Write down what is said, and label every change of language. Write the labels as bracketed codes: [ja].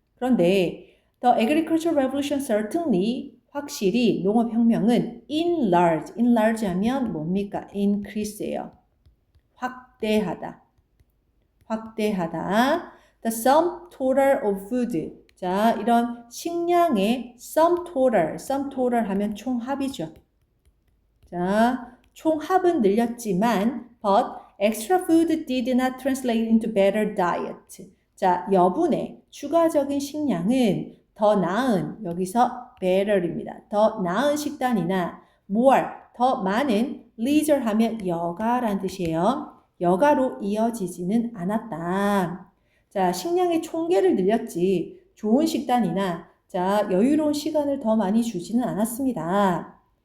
[ko] 그런데 [en] The Agricultural Revolution certainly [ko] 확실히 농업혁명은 [en] enlarge [ko] 하면 뭡니까? [en] increase예요. [ko] 확대하다. [en] The sum total of food. [ko] 자, 이런 식량의 [en] sum total [ko] 하면 총합이죠. 자, 총합은 늘렸지만 [en] but extra food did not translate into better diet. [ko] 자, 여분의 추가적인 식량은 더 나은, 여기서 better입니다. 더 나은 식단이나 [en] more, [ko] 더 많은 [en] leisure [ko] 하면 여가란 뜻이에요. 여가로 이어지지는 않았다. 자, 식량의 총계를 늘렸지 좋은 식단이나 자, 여유로운 시간을 더 많이 주지는 않았습니다.